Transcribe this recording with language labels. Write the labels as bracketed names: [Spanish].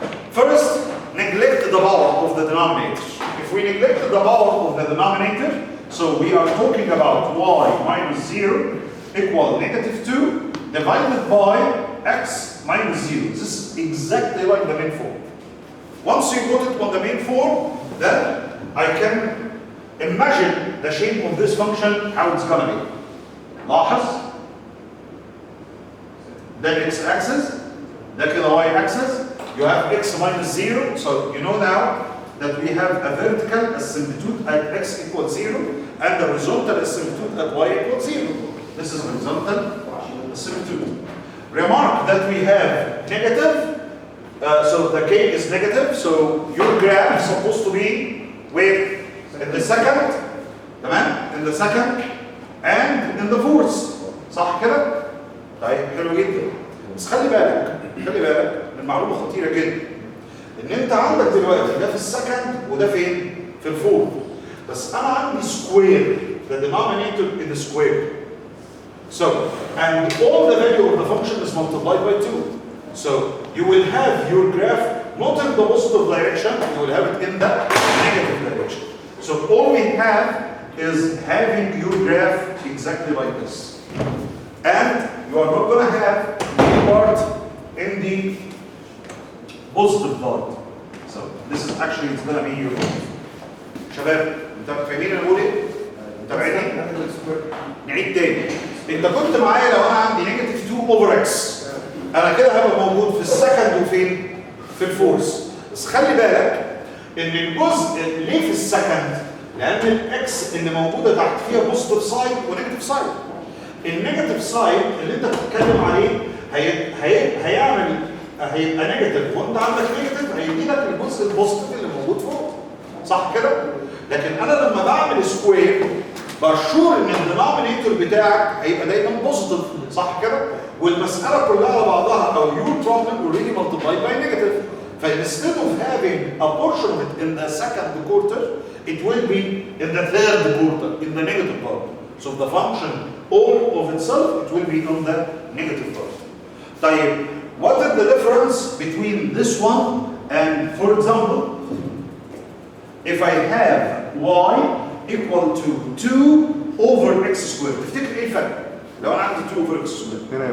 [English] First, neglect the power of the denominator. If we neglect the power of the denominator, so we are talking about y minus 0 equal -2 divided by x minus 0. This is exactly like the main form. Once you put it on the main form, then I can imagine the shape of this function, how it's gonna be. [Arabic] لاحظ ده x-axis, ده كده y-axis. [English] You have x minus 0, so you know now that we have a vertical asymptote at x equals 0 and the horizontal asymptote at y equals 0. This is horizontal asymptote. Remark that we have negative, so the k is negative, so your graph is supposed to be where? In the second, [Arabic] تمام? [English] In the second and in the fourth. [Arabic] صح كده؟ طيب حلو جدا. بس خلي بالك من معلومة خطيرة جدا. ان انت عندك دلوقتي ده في السكند وده فين؟ في الفورث. بس انا عندي سكوير، [English] the denominator is square. So, and all the value of the function is multiplied by 2. So, you will have your graph not in the positive direction, you will have it in the negative direction. So, all we have is having your graph exactly like this. And you are not going to have any part in the positive part. So this is actually it's going to be your positive. [Arabic] شباب انتوا فاهمين انا بقول ايه؟ متابعيني؟ نعيد تاني. انت كنت معايا لو انا عندي -2 over x. انا كده هبقى موجود في السكند وفين؟ في الفورث. بس خلي بالك ان الجزء ليه في السكند؟ لان الاكس اللي موجوده تحت فيها بوزيتيف سايد ونيجاتيف سايد. النيجاتيف سايد اللي انت بتتكلم عليه هيبقى نيجاتيف، وانت عندك نيجاتيف هيدي لك الجزء البوزيتيف اللي موجود فوق. صح كده؟ لكن انا لما بعمل سكوير بشور ان الدينومينيتور بتاعك هيبقى دايما بوزيتيف. صح كده؟ والمساله كلها على بعضها او [English] your problem already multiplied by negative. فinstead of having a portion of it in the second quarter, it will be in the third quarter, in the negative part. So the function all of itself, it will be on the negative part. [Arabic] طيب, [English] what is the difference between this one and, for example, if I have y equal to 2 over x squared, [Arabic] تفتكر ايه الفرق؟ لو انا عندي [English] 2 over x squared